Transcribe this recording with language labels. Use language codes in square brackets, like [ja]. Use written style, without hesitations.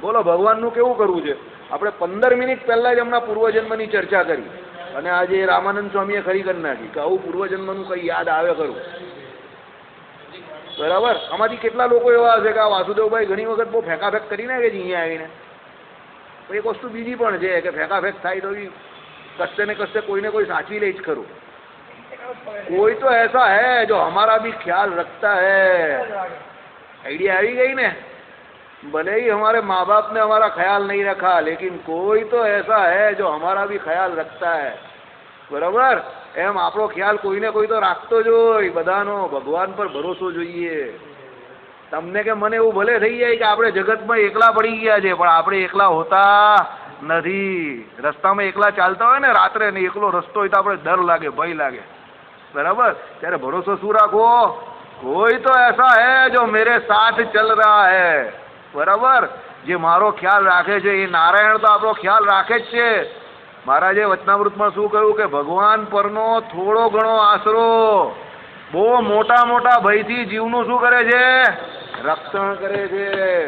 [gu] બોલો, ભગવાનનું કેવું કરવું છે? આપણે 15 મિનિટ પહેલા જ હમણાં પૂર્વજન્મની ચર્ચા કરી અને આજે રામાનંદ સ્વામીએ ખરી કરી નાખી કે આવું પૂર્વજન્મનું કંઈ યાદ આવે ખરું. બરાબર. આમાંથી કેટલા લોકો એવા હશે કે આ વાસુદેવભાઈ ઘણી વખત બહુ ફેંકાફેંક કરી નાખે છે અહીંયા આવીને. એક વસ્તુ બીજી પણ છે કે ફેંકાફેંક થાય તો કશે ને કશે કોઈને કોઈ સાચવી લે જ ખરું. [hi] कोई तो ऐसा है जो हमारा भी ख्याल रखता है. आइडिया [gu] આવી ગई ने. [hi] भले ही हमारे माँ बाप ने हमारा ख्याल नहीं रखा, लेकिन कोई तो ऐसा है जो हमारा भी ख्याल रखता है. बराबर. [gu] એમ આપણો ખ્યાલ કોઈને કોઈ તો રાખતો જ હોય. બધાનો ભગવાન પર ભરોસો જોઈએ. તમને કે મને એવું ભલે થઈ જાય કે આપણે જગતમાં એકલા પડી ગયા છે, પણ આપણે એકલા હોતા નથી. રસ્તામાં એકલા ચાલતા હોય ને રાત્રે, ને એકલો રસ્તો હોય તો આપણે ડર લાગે, ભય લાગે. बराबर. ત્યારે ભરોસો શું રાખવો? કોઈ તો [hi] ऐसा है जो मेरे साथ चल रहा है. [gu] બરાબર. જે મારો ખ્યાલ રાખે છે એ નારાયણ તો આપણો ખ્યાલ રાખે જ છે. મહારાજે વચનામૃતમાં શું કહ્યું કે ભગવાન પરનો થોડો ઘણો આશરો બહુ મોટા મોટા ભયથી જીવનું શું કરે છે? રક્ષણ કરે છે.